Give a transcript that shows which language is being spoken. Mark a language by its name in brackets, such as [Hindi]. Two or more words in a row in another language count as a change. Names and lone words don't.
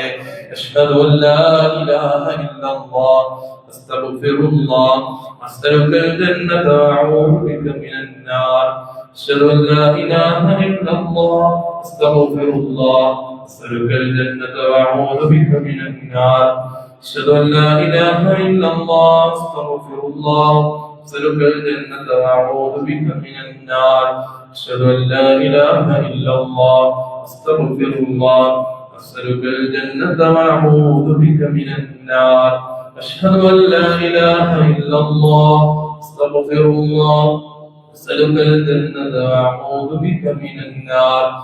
[Arabic] أشهد أن لا إله إلا الله أستغفر الله أستغفر الجنة وأعوذ بك من النار. أشهد أن لا إله إلا الله أستغفر الله أستغفر الجنة وأعوذ بك من النار. أشهد أن لا إله إلا الله أستغفر الله أسألك الجنة وأعوذ بك من النار. أشهد أن لا إله إلا الله أستغفر الله أسألك الجنة وأعوذ بك من النار. أشهد أن لا إله إلا الله أستغفر الله أسألك الجنة وأعوذ بك من النار.